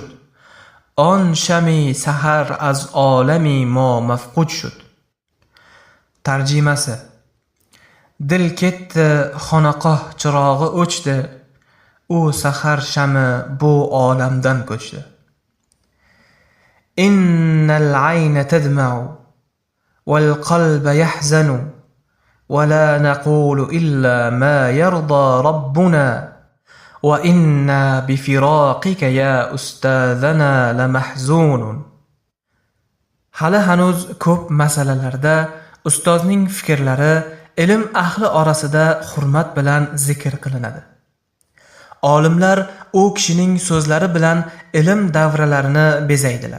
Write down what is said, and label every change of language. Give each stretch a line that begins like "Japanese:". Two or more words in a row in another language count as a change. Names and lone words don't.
Tajik: Он шами саҳар аз олами мо мафқуд шуд.
Uzbek: Tarjimasi: dil ketdi, xonaqoh chirog'i o'chdi, u sahar shami bu olamdan ko'chdi.
Arabic: إن العين تدمع والقلب يحزن ولا نقول إلا ما يرضى ربنا وإنا بفراقك يا أستاذنا لمحزونون.
Uzbek: Hali hanuz ko'p masalalarda ustozning fikrlari ilm ahli orasida hurmat bilan zikr qilinadi. Olimlar u kishining so'zlari bilan ilm davralarini bezaydilar.